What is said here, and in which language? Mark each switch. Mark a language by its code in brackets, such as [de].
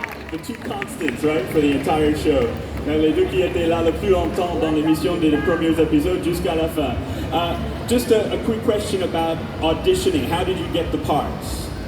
[en] The 2 constants, right, for the entire show. [fr] Les 2 qui étaient là le plus longtemps dans l'émission des premiers épisodes jusqu'à la fin. [en] Just a quick question about auditioning. How did you get the parts?